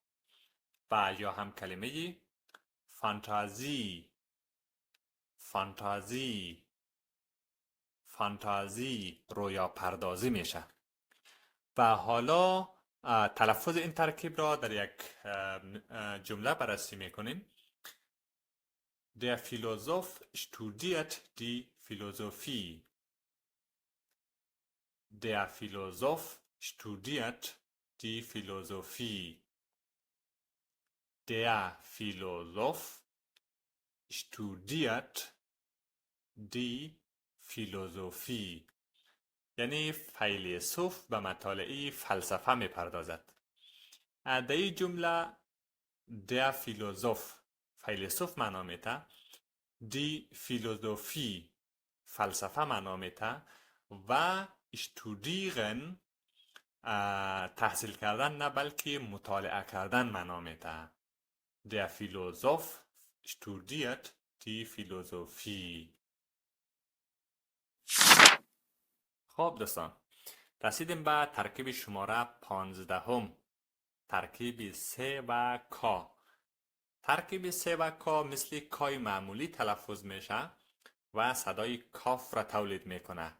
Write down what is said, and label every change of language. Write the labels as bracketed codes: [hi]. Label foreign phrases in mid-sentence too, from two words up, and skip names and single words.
[fa] و یا هم کلمه فانتازی، فانتازی، فانتازی رویا پردازی میشه. و حالا تلفظ این ترکیب را در یک جمله بررسی میکنیم. [de] Der Philosoph studiert die Philosophie. Der Philosoph studiert die Philosophie. Der Philosoph studiert die Philosophie. [fa] یعنی فیلسوف به مطالعه فلسفه می پردازد. در این جمله [de] der Philosoph [fa] فیلسوف معنا میده، [de] die Philosophie [fa] فلسفه معنا میده و اشتودیرن تحصیل کردن نه بلکه مطالعه کردن معنا میده. [de] Der Philosoph studiert die Philosophie. [fa] خب دوستان، رسیدیم به ترکیب شماره 15. ترکیب س و کا. ترکیب س و کا مثل کای معمولی تلفظ میشه و صدای کاف را تولید میکنه.